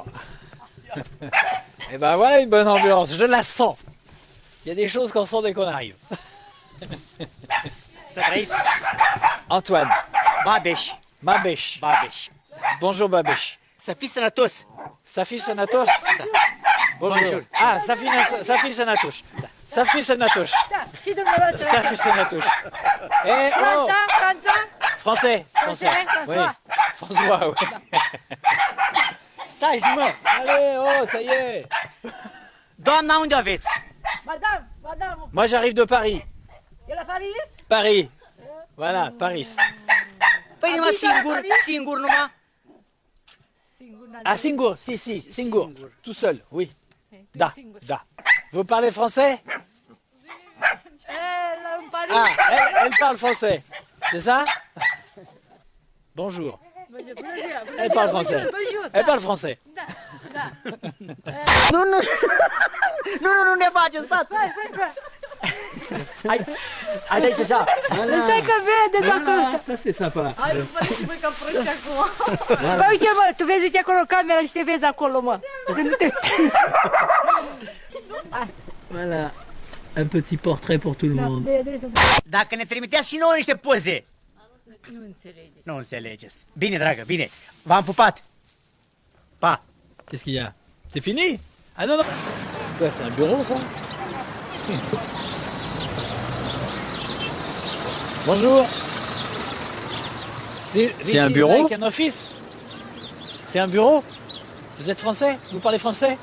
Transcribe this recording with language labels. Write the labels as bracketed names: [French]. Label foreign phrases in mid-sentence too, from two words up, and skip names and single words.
[French] Et ben voilà une bonne ambiance, je la sens. Il y a des choses qu'on sent dès qu'on arrive. Antoine. Babèche. Bonjour Babèche. [Romanian] Safi Sanatos. Safi Sanatos. Bonjour. Ah, Safi Sanatos. Safi Sanatos. Safi Sanatos. [French] Eh, oh. Français. Oui. François, oui. Allez, oh, ça y est. [Romanian] Doamna, unde aveți? [French] Madame. Moi, j'arrive de Paris. [Romanian] E la Paris? [French] Paris. Voilà, Paris. [Romanian] Păi numai singur numai? Ah, Singur, si, Singur. [French] Tout seul, oui. Da. Vous parlez français? Ah, elle parle français. C'est ça? Bonjour. Elle parle français. Elle parle français. [Romanian] Nu ne faceți, stați! Hai de așa! Stai că vede dacă... [French] Ça c'est sympa. [Romanian] Hai, băi, că proști acum. Bă, uite, mă, tu vezi, uite acolo camera și te vezi acolo, mă. [French] Voilà. Un petit portrait pour tout le monde. [Romanian] Dacă ne trimiteați și nouă niște poze! Nu înțelegeți. Bine, dragă, bine. V-am pupat. Pa. [French] Qu'est-ce qu'il y a? C'est fini? Ah non. Quoi, c'est un bureau, ça? Bonjour. C'est un bureau? Avec un office? C'est un bureau? Vous êtes français? Vous parlez français?